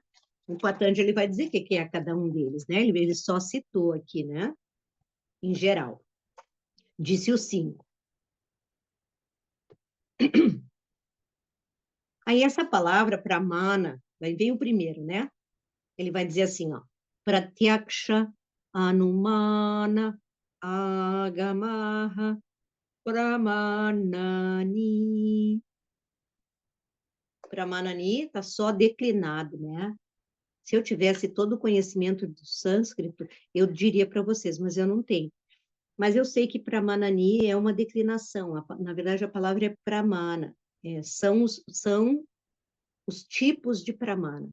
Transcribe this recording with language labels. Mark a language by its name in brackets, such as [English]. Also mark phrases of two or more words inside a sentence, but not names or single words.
[Portuguese] O Patanjali vai dizer o que é cada um deles, né? Ele só citou aqui, né? Em geral. Disse os 5. Aí essa palavra pramana, vai vem o primeiro, né? Ele vai dizer assim, ó, [Sanskrit] pratyaksha anumana agamaha pramanani. [Portuguese] Pramanani está só declinado, né? Se eu tivesse todo o conhecimento do sânscrito, eu diria para vocês, mas eu não tenho. Mas eu sei que pramanani é uma declinação. Na verdade, a palavra é pramana. São os tipos de pramana.